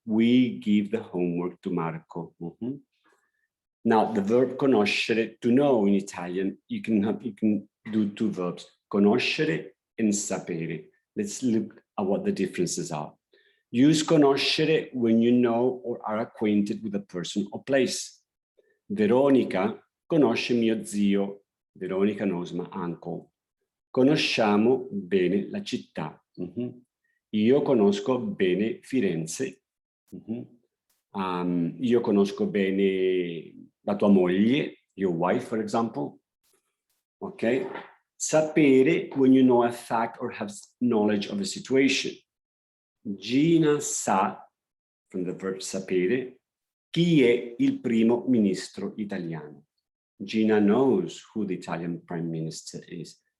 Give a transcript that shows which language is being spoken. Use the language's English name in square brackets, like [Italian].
[English] We give the homework to Marco. Now, the verb conoscere, to know in Italian, you can do two verbs, conoscere and sapere. Let's look at what the differences are. Use conoscere when you know or are acquainted with a person or place. [Italian] Veronica conosce mio zio. [English] Veronica knows my uncle. [Italian] Conosciamo bene la città. Io conosco bene Firenze. Io conosco bene la tua moglie, [English] your wife, for example. Okay. Sapere when you know a fact or have knowledge of a situation. [Italian] Gina sa, [English] from the verb sapere, [Italian] chi è il primo ministro italiano. [English] Gina knows who the Italian prime minister is.